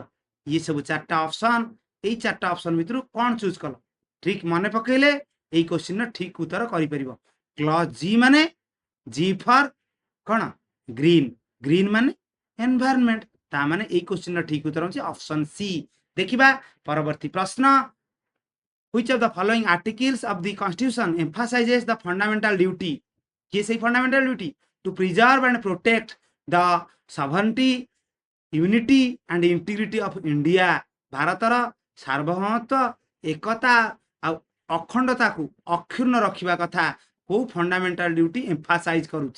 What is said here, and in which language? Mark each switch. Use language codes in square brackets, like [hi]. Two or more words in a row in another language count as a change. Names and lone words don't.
[or] ଇଏ ସବୁ 4ଟା ଅପସନ୍। ଏଇ 4ଟା ଅପସନ୍ ଭିତରୁ କ'ଣ ଚୁଜ୍ କଲ? ଠିକ୍ ମନେ ପକେଇଲେ ଏଇ କ୍ୱେଶ୍ଚିନ୍ର ଠିକ୍ ଉତ୍ତର କରିପାରିବ। [en] clause G [or] ମାନେ [en] G for [or] କ'ଣ? ଗ୍ରୀନ୍। ଗ୍ରୀନ୍ ମାନେ ଏନଭାୟରନମେଣ୍ଟ। ତା ମାନେ ଏଇ କ୍ୱେଶ୍ଚିନ୍ର ଠିକ୍ ଉତ୍ତର ହେଉଛି [en] option C. [or] ଦେଖିବା ପରବର୍ତ୍ତୀ ପ୍ରଶ୍ନ, [en] which of the following articles of the constitution emphasizes the fundamental duty? [or] କିଏ ସେଇ [en] fundamental duty? To preserve and protect the sovereignty, unity and integrity of India. [or] ଭାରତର ସାର୍ବଭୌମତ୍ୱ, ଏକତା ଆଉ ଅଖଣ୍ଡତାକୁ ଅକ୍ଷୁର୍ଣ୍ଣ ରଖିବା କଥା କୋଉ [en] fundamental duty emphasize [or] କରୁଛି?